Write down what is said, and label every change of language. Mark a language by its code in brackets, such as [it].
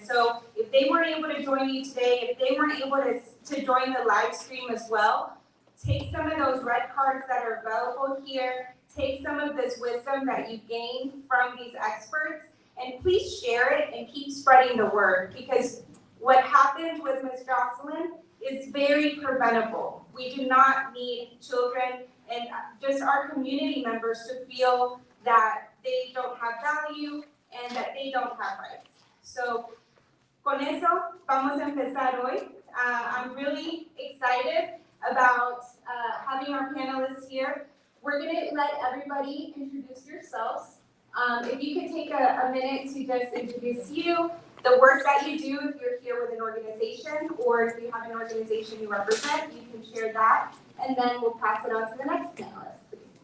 [en] So if they weren't able to join you today, if they weren't able to join the live stream as well, take some of those red cards that are available here, take some of this wisdom that you gained from these experts, and please share it and keep spreading the word, because what happened with Ms. Jocelyn is very preventable. We do not need children and just our community members to feel that they don't have value and that they don't have rights. [es] So, con eso, vamos a empezar hoy. [en] I'm really excited about having our panelists here. We're gonna let everybody introduce yourselves. If you could take a minute to just introduce you, the work that you do if you're here with an organization, or if you have an organization you represent, you can share that, and then we'll pass it on to the next panelist, please.